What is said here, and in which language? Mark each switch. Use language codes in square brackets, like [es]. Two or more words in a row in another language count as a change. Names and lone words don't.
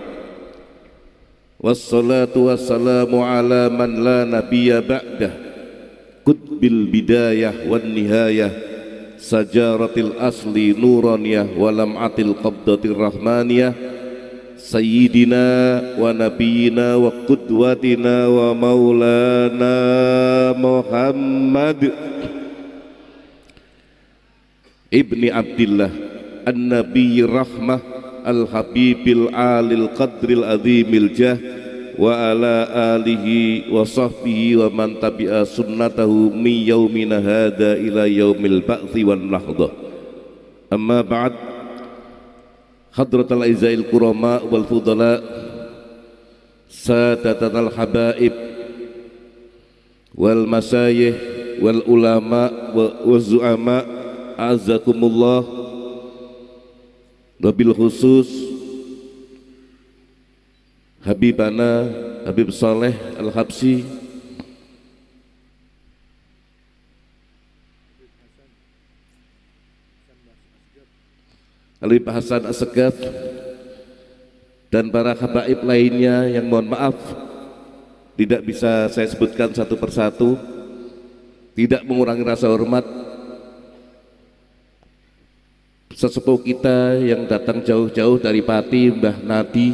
[ar] والصلاة والسلام على من لا نبي بعده قطب البداية والنهاية شجرة الأصل النورانية ولمعة القبضة الرحمانية سيدنا ونبينا وقدوتنا ومولانا محمد ابن عبد الله النبي الرحمة الحبيب العالي القدر العظيم الجاه وعلى آله وصحبه ومن تبع سنته من يومنا هذا إلى يوم البعث والنهضة. أما بعد. حضرة الأعزاء الكرماء والفضلاء سادتنا الحبائب والمشايخ والعلماء والزعماء أعزكم الله. وبالخصوص [id] Habibana Habib Saleh Al-Habsi, Habib Hasan As-Segaf, dan para habaib lainnya yang mohon maaf tidak bisa saya sebutkan satu persatu, tidak mengurangi rasa hormat sesepuh kita yang datang jauh-jauh dari Pati, Mbah Nadi.